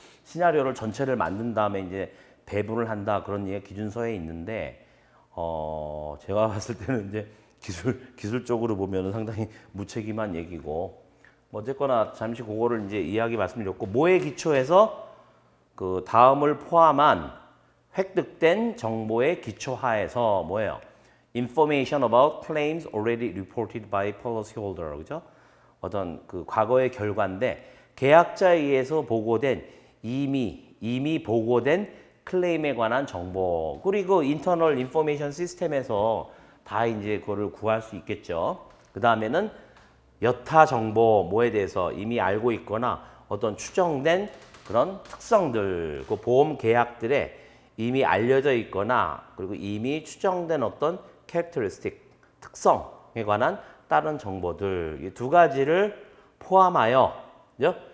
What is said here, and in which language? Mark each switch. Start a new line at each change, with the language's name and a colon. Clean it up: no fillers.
Korean: 시나리오를 전체를 만든 다음에 이제 배분을 한다, 그런 얘기가 기준서에 있는데, 제가 봤을 때는 이제 기술적으로 보면은 상당히 무책임한 얘기고, 뭐 어쨌거나 잠시 그거를 이제 이야기 말씀드렸고, 뭐에 기초해서 그 다음을 포함한 획득된 정보의 기초하에서 뭐예요?
English: Information about claims already reported by policyholder,
Korean: 그죠? 어떤 그 과거의 결과인데 계약자에 의해서 보고된 이미 보고된 클레임에 관한 정보, 그리고 인터널 인포메이션 시스템에서 다 이제 그거를 구할 수 있겠죠. 그 다음에는 여타 정보, 뭐에 대해서 이미 알고 있거나 어떤 추정된 그런 특성들, 그 보험 계약들에 이미 알려져 있거나 그리고 이미 추정된 어떤 characteristic, 특성에 관한 다른 정보들, 이 두 가지를 포함하여, 그죠?